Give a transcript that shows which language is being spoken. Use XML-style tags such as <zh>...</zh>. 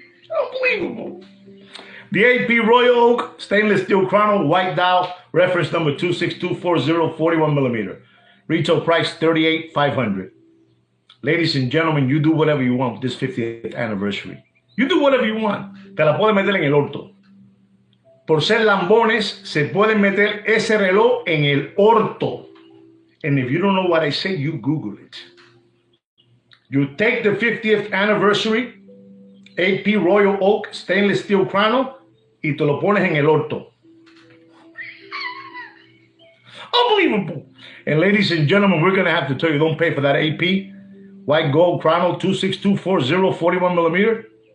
<en>Unbelievable. The 8P Royal Oak Stainless Steel Chrono White Dial, reference number 26240, 41 millimeter. Retail price $38,500. Ladies and gentlemen, you do whatever you want with this 50th anniversary. You do whatever you want.</en> <es>Te la puedes meter en el orto. Por ser lambones, se pueden meter ese reloj en el orto.</es> <en>And if you don't know what I say, you Google it. You take the 50th anniversary 8P Royal Oak Stainless Steel Chrono</en> <es>y te lo pones en el orto.</es> <en>Unbelievable. And ladies and gentlemen, we're going to have to tell you, don't pay for that 8P White Gold Chrono 26240, 41 millimeter.</en>